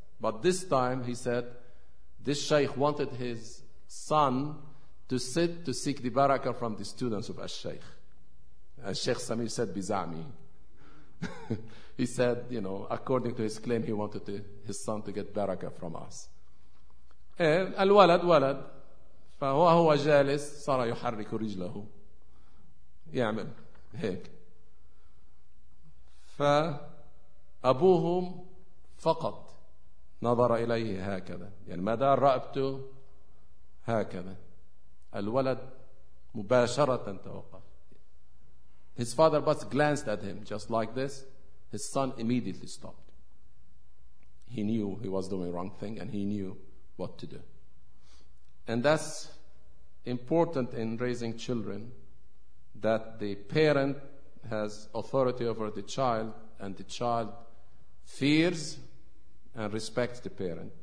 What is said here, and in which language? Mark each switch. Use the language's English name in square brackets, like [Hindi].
[English] But this time, he said, this sheikh wanted his son to sit to seek the barakah from the students of al-sheikh. And Sheikh Samir said, Bizami. He said, you know, according to his claim, he wanted his son to get barakah from us. [Arabic] Al-walad, فهو هو جالس صار يحرك رجله يعمل هيك فأبوهم فقط نظر إليه هكذا يعني ما دار رأبته هكذا الولد مباشرة توقف. [English] His father but glanced at him just like this. His son immediately stopped. He knew he was doing the wrong thing and he knew what to do. And that's important in raising children, that the parent has authority over the child and the child fears and respects the parent.